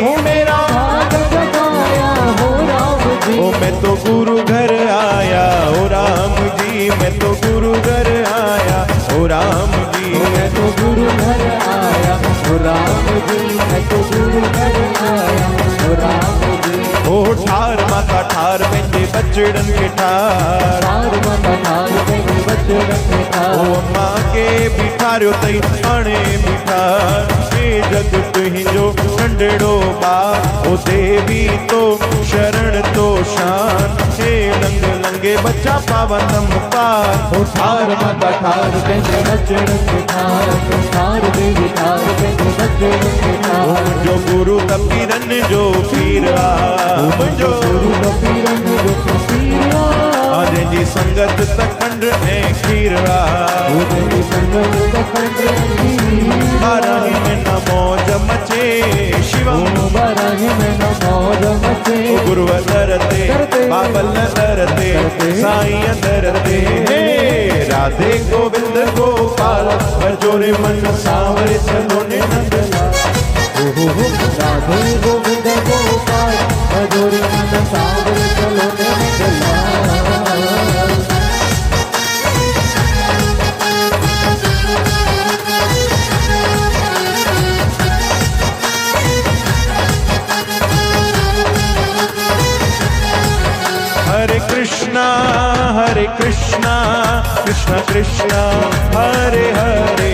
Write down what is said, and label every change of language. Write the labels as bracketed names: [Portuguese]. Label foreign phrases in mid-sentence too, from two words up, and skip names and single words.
[Hindi] ओ मेरा भाग्य जगाया हो राम जी। ओ मैं तो गुरु घर आया ओ राम जी, मैं तो गुरु घर आया ओ राम जी। मैं तो गुरु घर आया ओ राम जी। मैं तो गुरु घर आया ओ राम जी। [Sindhi] ओ ठार माता ठार पंहिंजे बचड़न खे ठार, ठार माता ठार पंहिंजे बचड़न खे ठार। ओ मां खे बि ठारियो अथई हाणे बि ठार। हे जग तुंहिंजो नंढड़ो ॿार, ओ देवी तो शरण तो शान। हे लंग लंगे बच्चा पावनम पार। ओ ठार माता ठार पंहिंजे बचड़न खे ठार। ठार देवी ठार पंहिंजे बचड़न खे ठार। मुंहिंजो गुरु त पीरनि जो पीर आ, मुंहिंजो गुरु त पीरनि जो पीर आ। जंहिंजी संगत त खंड ऐं खीर आ। जंहिंजी संगत त खंड ऐं खीर आ। बाराही में न मौज मचे शिवम, बाराही में न मौज मचे। गुरुअ दर ते बाबल दर ते साईं दर ते। [Hindi] हे राधे गोविंद गोपाल बजोरे मन सावरे सलोने नंदलाल। राधे गोविंद गोपाल बजोरे मन सावरे सलोने नंदलाल। हरे कृष्णा कृष्ण कृष्णा हरे हरे।